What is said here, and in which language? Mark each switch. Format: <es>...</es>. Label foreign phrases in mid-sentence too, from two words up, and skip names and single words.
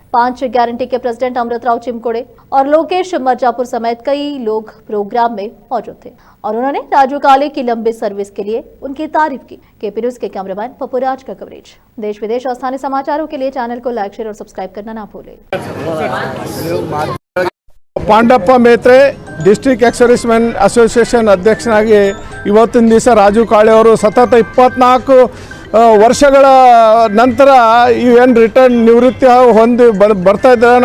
<hi>5 गारंटी के प्रेसिडेंट अमृतराव चिमकोड़े और लोकेश मर्जापुर समेत कई लोग प्रोग्राम में मौजूद थे और उन्होंने राजू काले की लंबी सर्विस के लिए उनकी तारीफ की। केपी न्यूज के कैमरामैन पपुराज का कवरेज। देश विदेश और स्थानीय समाचारों के लिए चैनल को</hi> <en>like, share</en> <hi>और सब्सक्राइब करना ना भूलें।</hi> <kn>ಪಾಂಡಪ್ಪ ಮೇತ್ರೆ ಡಿಸ್ಟ್ರಿಕ್ಟ್ ಎಕ್ಸ್ ಸರ್ವಿಸ್ ಮೆನ್ ಅಸೋಸಿಯೇಷನ್ ಅಧ್ಯಕ್ಷನಾಗಿ ಇವತ್ತಿನ ದಿವಸ ರಾಜು ಕಾಳೆ ಅವರು ಸತತ 24 ವರ್ಷಗಳ ನಂತರ ಏನು ರಿಟರ್ನ್ ನಿವೃತ್ತಿ ಹೊಂದಿ ಬರ್ತಾ ಇದ್ದಾರೆ.</kn>